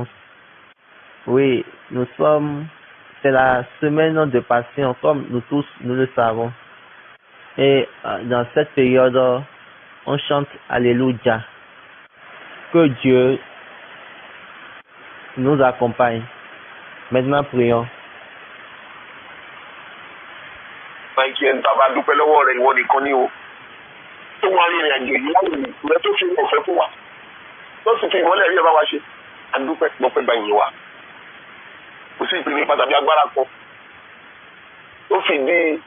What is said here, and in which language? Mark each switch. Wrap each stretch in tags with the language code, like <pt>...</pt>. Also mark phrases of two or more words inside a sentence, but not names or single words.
<fr>Oui, c'est la semaine de passion, comme nous tous, nous le savons. Et dans cette période, on chante Alléluia. Que Dieu nous accompagne. Maintenant, prions.</fr> <yo>Bàbá dúpẹ́ lọ́wọ́ rẹ̀ ìwọ nìkan ni o tó wá rí ìrìnàjò yìí láwùjọ rẹ tó fi ọ̀fẹ́ fún wa tó sì fi ìmọ́lẹ̀ rí ọba wa ṣe adúpẹ́ gbọ́pẹ́ gba ìyìn wa kò sí ìpínlẹ̀ pàtàkì agbára kan tó fi di</yo>